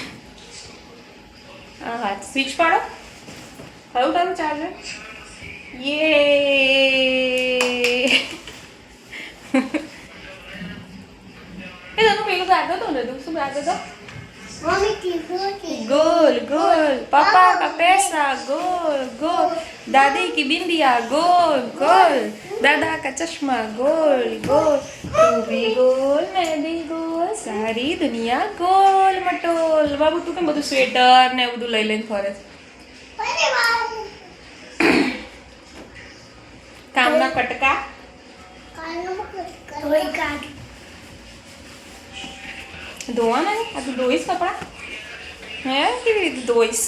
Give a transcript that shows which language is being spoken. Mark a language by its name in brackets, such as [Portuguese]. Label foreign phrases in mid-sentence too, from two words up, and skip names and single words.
[Gujarati] હા હા સ્વિચ પાડો. કયું તારું ચાર્જર? યે એ તને પેલું ગાતો હતો ને તું શું ગાતો હતો? મમ્મી કીધું કે [Hindi] गोल गोल पापा का पैसा गोल गोल दादी की बिंदिया गोल गोल दादा का चश्मा गोल गोल तू भी गोल मैं भी गोल सारी दुनिया गोल मटोल. [Gujarati] બાબુ તું કેમ બધું સ્વેટર ને એવું બધું લઈ લઈને ફરે છે? અરે વાહ કામના કટકા કાલનો કોઈ કાઢ ધોવાના ને? આ તું ધોઈશ કપડા? હે કેવી રીતે ધોઈશ?